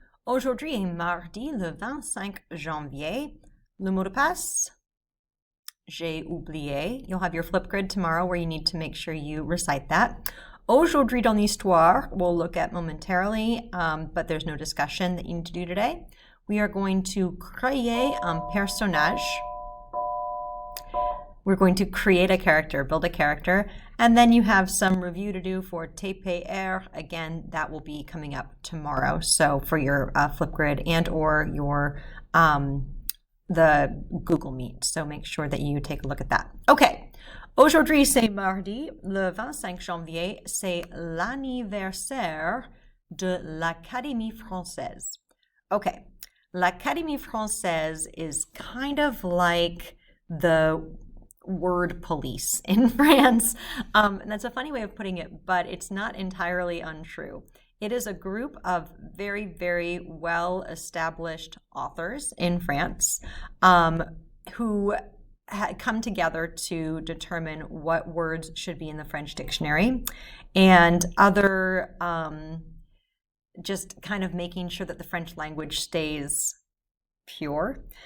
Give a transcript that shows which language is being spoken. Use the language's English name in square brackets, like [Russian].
[French] Aujourd'hui est mardi le 25 janvier. Le mot de passe, j'ai oublié. [English] You'll have your Flipgrid tomorrow where you need to make sure you recite that. [French] Aujourd'hui dans l'histoire, [English] we'll look at momentarily, but there's no discussion that you need to do today. We are going to [French] créer un personnage. [English] We're going to create a character, build a character, and then you have some review to do for TPR. Again, that will be coming up tomorrow. So for your Flipgrid and or your the Google Meet. So make sure that you take a look at that. Okay. [French] Aujourd'hui, c'est mardi, le 25 janvier, c'est l'anniversaire de l'Académie française. [English] Okay. L'Académie française is kind of like the word police in France. And that's a funny way of putting it, but it's not entirely untrue. It is a group of very, very well-established authors in France who come together to determine what words should be in the French dictionary and other just kind of making sure that the French language stays pure.